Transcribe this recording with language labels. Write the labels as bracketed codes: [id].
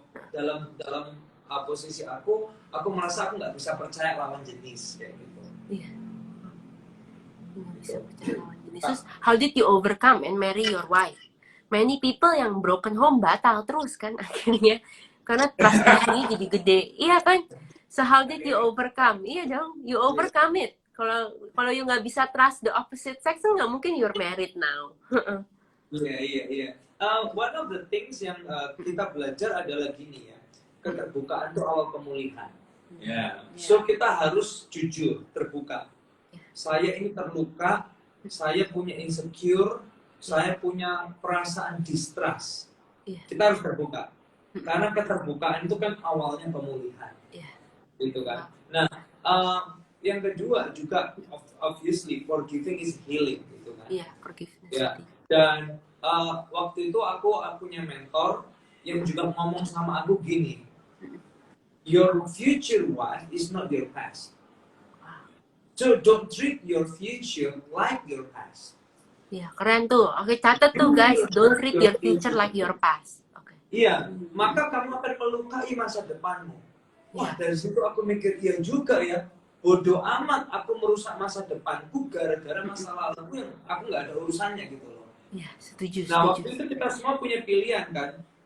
[id] Dalam posisi aku merasa aku nggak bisa percaya lawan jenis kayak gitu. Iya. Nggak bisa percaya lawan jenis. [en] Terus, how did you overcome and marry your wife? Many people yang broken home [id] batal terus kan akhirnya karena [en] trust issue-nya [id] jadi gede. Iya kan? [en] So how did you overcome? [id] Iya dong, [en] you overcome it. Kalau you nggak bisa trust the opposite sex, [id] nggak mungkin [en] you're married now. [id] Iya. [en] One of the things [id] yang kita belajar adalah gini ya, keterbukaan itu awal pemulihan. [en] Yeah. [id] So kita harus jujur, terbuka. Saya ini terluka, saya punya insecure, saya punya perasaan distrust. Kita harus terbuka. Karena keterbukaan itu kan awalnya pemulihan. Gitu kan. Nah, yang kedua juga [en] obviously forgiving is healing [id] gitu kan. Iya, forgiveness. Ya. Dan waktu itu aku punya mentor yang juga ngomong sama aku gini. [en] Your future wife is not your past. So don't treat your future like your past. [id] Iya, keren tuh. Oke, catat tuh guys. [en] Don't treat your future like your past. [id] Oke. Iya, maka kamu akan melukai masa depanmu. Wah, dari situ aku mikir, iya juga ya. Bodoh amat aku merusak masa depanku gara-gara masa laluku yang aku nggak ada urusannya gitu loh. Iya, setuju. Nah, waktu itu kita semua punya pilihan kan.